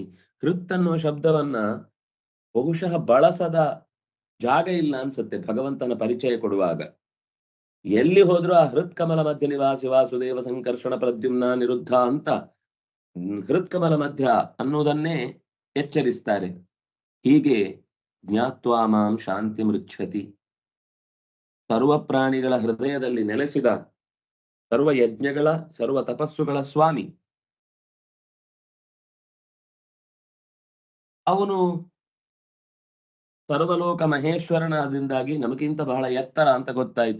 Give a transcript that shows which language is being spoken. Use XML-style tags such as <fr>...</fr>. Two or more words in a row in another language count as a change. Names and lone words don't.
<kn>ಹೃತ್ ಅನ್ನುವ ಶಬ್ದವನ್ನ ಬಹುಶಃ ಬಳಸದ ಜಾಗ ಇಲ್ಲ ಅನ್ಸುತ್ತೆ ಭಗವಂತನ ಪರಿಚಯ ಕೊಡುವಾಗ. ಎಲ್ಲಿ ಹೋದ್ರೂ ಆ ಹೃತ್ಕಮಲ ಮಧ್ಯ ನಿವಾಸಿ ವಾಸುದೇವ ಸಂಕರ್ಷಣ ಪ್ರದ್ಯುಮ್ನ ನಿರುದ್ಧ ಅಂತ ಹೃತ್ಕಮಲ ಮಧ್ಯ ಅನ್ನುವುದನ್ನೇ ಎಚ್ಚರಿಸ್ತಾರೆ.</kn> <sa>ಹೀಗೆ ಜ್ಞಾತ್ವಾ ಮಾಂ ಶಾಂತಿ ಮೃಚ್ಛತಿ.</sa> <kn>ಸರ್ವ ಪ್ರಾಣಿಗಳ ಹೃದಯದಲ್ಲಿ ನೆಲೆಸಿದ ಸರ್ವ ಯಜ್ಞಗಳ ಸರ್ವ ತಪಸ್ಸುಗಳ ಸ್ವಾಮಿ ಅವನು. ಸರ್ವಲೋಕ ಮಹೇಶ್ವರನಾದಿಂದಾಗಿ ನಮಗಿಂತ ಬಹಳ ಎತ್ತರ ಅಂತ ಗೊತ್ತಾಯಿತು.</kn>